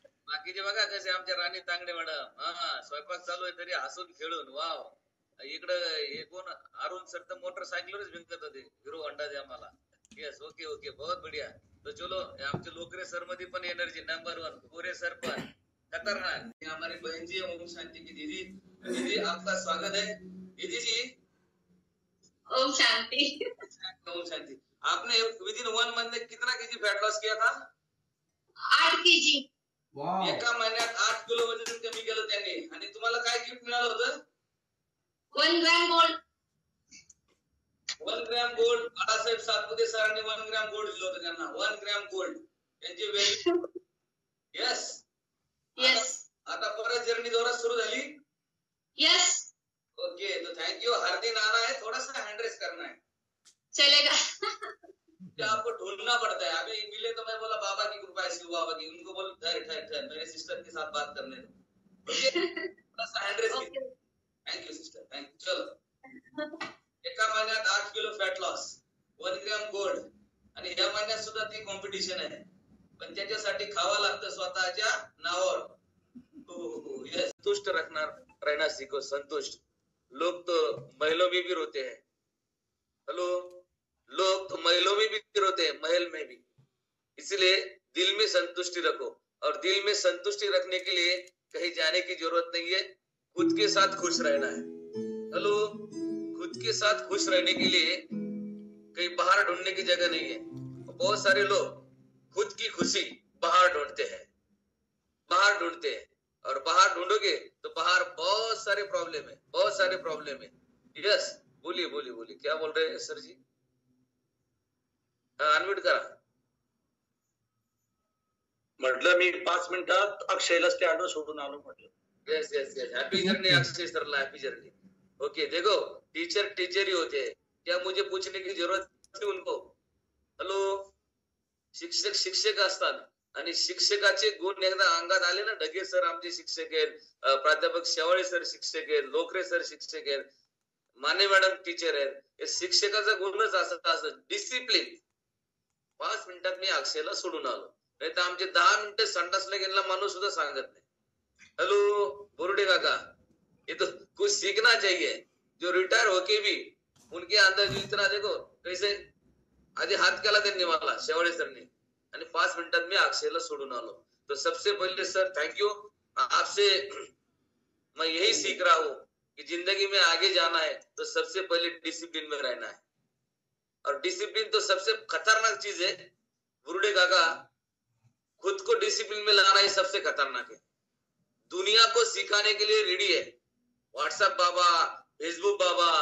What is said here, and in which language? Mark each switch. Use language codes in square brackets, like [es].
[mr] बाकीचे बघा कसे, आमच्या राणी तांगडे मॅडम, स्वयंपाक चालू आहे तरी हसून खेळून. वाव. इकडं हे कोण, अरुण सर तर मोटरसायकलवरच भिंकत होते, हिरो होंडाचे आम्हाला. येस, ओके [hi] बहुत बढ़िया. तो चलो, [mr] आमचे लोकरे सर मध्ये पण एनर्जी नंबर 1, गोरे सर पण खतरनाक. [hi] हमारी बहन जी ओम शांति की दीदी आपका स्वागत है. दीदी जी ओम शांति. ओम शांति. आपने विदिन 1 मंथ में कितना केजी फैट लॉस किया था? [en] 8 kg. [mr] एका महिन्यात 8 किलो वजन कमी केलं त्यांनी. आणि तुम्हाला काय गिफ्ट मिळालं होतं? [en] 1 gram gold. [mr] 1 gram gold. Balasaheb Satpute सरांनी 1 ग्रॅम गोल्ड दिलं होतं त्यांना. 1 ग्रॅम गोल्ड त्यांची व्हॅल्यू. येस. आता परत जर्नी जोरात सुरू झाली. [en] Yes. [hi] ओके, तो थैंक यू. हर दिन आना है, थोड़ा सा हैंड रेस करना है. चलेगा. आपको ढूंढना पड़ता है. अभी मिले तो मैं बोला बाबा की कृपा है, शिव बाबा की. उनको बोल ठहर मेरे सिस्टर के साथ बात करने दो. थोड़ा सा hand raise. Thank you sister, thank you. [mr] चलो. एका महिन्यात 8 kilo fat loss, 1 gram gold. आणि या महिन्यात सुद्धा ती कॉम्पिटिशन आहे, पण त्याच्यासाठी खावा लागतं स्वतःच्या नावावर. [hi] संतुष्ट रहना सीखो. संतुष्ट. लोग तो महलों में भी रोते हैं. हेलो, लोग तो महलों में भी रोते हैं, महल में भी. इसलिए दिल में संतुष्टि रखो, और दिल में संतुष्टि रखने के लिए कहीं जाने की जरूरत नहीं है. खुद के साथ खुश रहना है. हेलो, खुद के साथ खुश रहने के लिए कहीं बाहर ढूंढने की जगह नहीं है. बहुत सारे लोग खुद की खुशी बाहर ढूंढते हैं, और बाहर ढूंढोगे तो बाहर बहुत सारे प्रॉब्लम है. यस, बोलिए क्या बोल रहे हैं सर जी? [mr] अनम्यूट करा. म्हटलं मी 5 मिनिटात अक्षयला स्टँडवर सोडून आलो म्हटलं. [en] Yes. [hi] हैप्पी जर्नी अक्षय सरला, हैप्पी जर्नी. ओके, देखो टीचर ही होते हैं. क्या मुझे पूछने की जरूरत थी उनको? [mr] हॅलो, शिक्षक असतात, आणि शिक्षकाचे गुण एकदा अंगात आले ना, ढगे सर आमचे शिक्षक आहेत, प्राध्यापक शेवाळे सर शिक्षक आहेत, लोकरे सर शिक्षक आहेत, माने मॅडम टीचर आहेत. हे शिक्षकाचा गुणच असं डिसिप्लिन. 5 मिनिटात मी अक्षयला सोडून आलो, नाही तर आमचे 10 मिनिटं संडासला गेलेला माणूस सुद्धा सांगत नाही. [hi] हेलो बोरुडे काका, ये तो कुछ सीखना चाहिए. जो रिटायर होके भी उनके अंदर जो इतना, देखो कैसे [mr] आधी हात केला त्यांनी मला, शेवाळे सरने, आणि 5 मिनिटात मी अक्षयला सोडून आलो. [hi] तो सबसे पहले सर थैंक यू. आपसे मैं यही सीख रहा हूँ कि जिंदगी में आगे जाना है तो सबसे पहले डिसिप्लिन में रहना है. और डिसिप्लिन तो सबसे खतरनाक चीज है बुरुडे काका. खुद को डिसिप्लिन में लाना ही सबसे खतरनाक है. दुनिया को सिखाने के लिए रेडी है व्हाट्सएप बाबा, फेसबुक बाबा.